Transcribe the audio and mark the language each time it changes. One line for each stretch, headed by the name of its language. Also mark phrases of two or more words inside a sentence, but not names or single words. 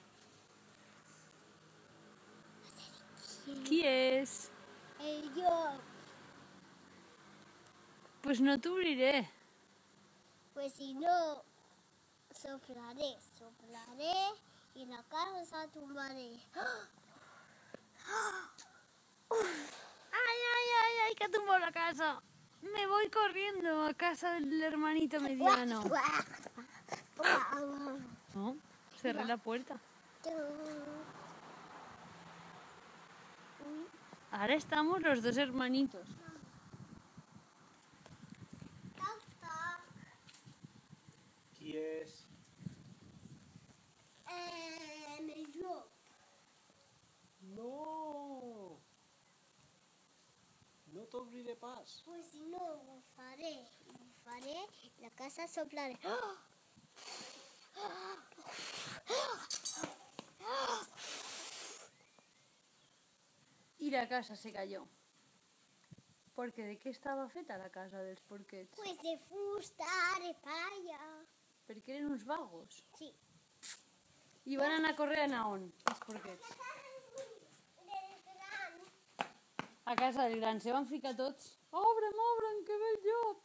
Catalan: Qui és? El llop. Pues no t'obriré. Pues si no, soplaré i la casa tombaré.
Spanish: ¡Ay, que tumbó la casa! Me voy corriendo a casa del hermanito mediano. No, cerré la puerta. Ahora estamos los dos hermanitos.
Catalan: Toc, toc. Qui és? El llop. No! No t'obriré pas. Pues si no, ho faré, la casa soplaré.
Spanish: Y la casa se cayó. Porque ¿de qué estaba
Catalan: feta la casa dels porquets? Pues de fusta, de palla. Perquè eren uns vagos. Sí. I van anar a córrer a on, els porquets? Del gran. A casa del gran. Se van ficar tots. Obre'm, que ve el llop!